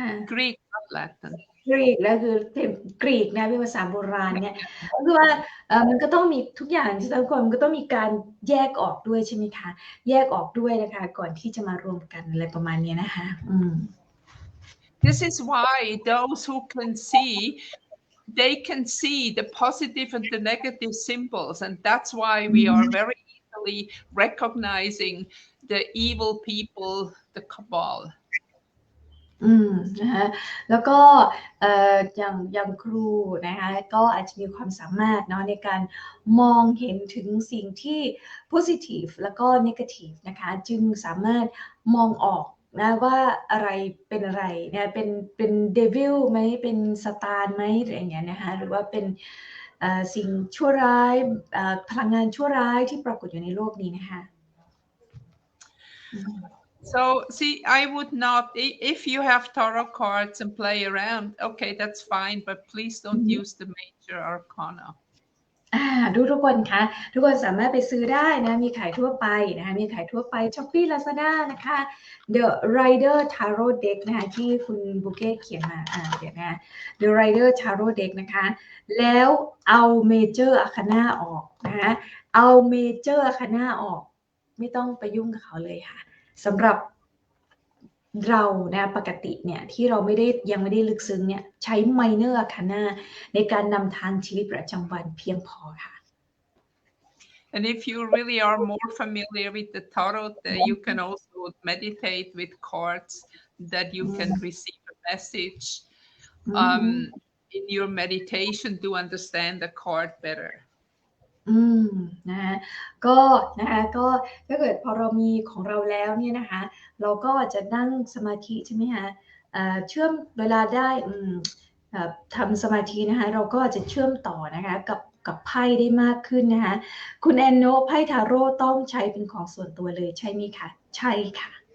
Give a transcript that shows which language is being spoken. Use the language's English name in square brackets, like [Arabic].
[English] Greek not Latin. [Thai] กรีกแล้วคือกรีกนะเป็นภาษาโบราณเนี่ยก็คือว่ามันก็ต้องมีทุกอย่างทุกคนมันก็ต้องมีการแยกออกด้วยใช่ไหมคะแยกออกด้วยนะคะก่อนที่จะมารวมกันอะไรประมาณนี้นะคะ [English] This is why those who can see, they can see the positive and the negative symbols, and that's why we are very easily recognizing the evil people, the cabal. [Thai] นะคะแล้วก็อย่างครูนะคะก็อาจจะมีความสามารถเนาะในการมองเห็นถึงสิ่งที่ positive แล้วก็ negative นะคะจึงสามารถมองออกนะว่าอะไรเป็นอะไรนะเป็น devil ไหมเป็นซาตานไหมอะไรอย่างเงี้ยนะคะหรือว่าเป็นสิ่งชั่วร้ายพลังงานชั่วร้ายที่ปรากฏอยู่ในโลกนี้นะคะ [English] So see, I would not, if you have tarot cards and play around, okay, that's fine, but please don't use the major arcana. [Thai] ทุกคนคะทุกคนสามารถไปซื้อได้นะมีขายทั่วไปนะคะมีขายทั่วไป Shopee Lazada นะคะ The Rider Tarot Deck นะคะที่คุณบุเก้เขียนมาเดี๋ยวนะ The Rider Tarot Deck นะคะแล้วเอา Major Arcana ออกนะคะเอา Major Arcana ออกไม่ต้องไปยุ่งกับเขาเลยค่ะสำหรับ เรานะปกติเนี่ยที่เรายังไม่ได้ลึกซึ้งเนี่ยใช้ Minor Arcana ในการนำทางชีวิตประจำวันเพียงพอค่ะ [English] And if you really are more familiar with the tarot, you can also meditate with cards that you can receive a message in your meditation to understand the card better. [Thai] นะคะก็ถ้าเกิดพอเรามีของเราแล้วเนี่ยนะคะเราก็จะนั่งสมาธิใช่ไหมคะเชื่อมเวลาได้ทำสมาธินะคะเราก็จะเชื่อมต่อนะคะกับไพ่ได้มากขึ้นนะคะคุณแอนโนไพ่ทาโร่ต้องใช้เป็นของส่วนตัวเลยใช่ไหมคะใช่ค่ะ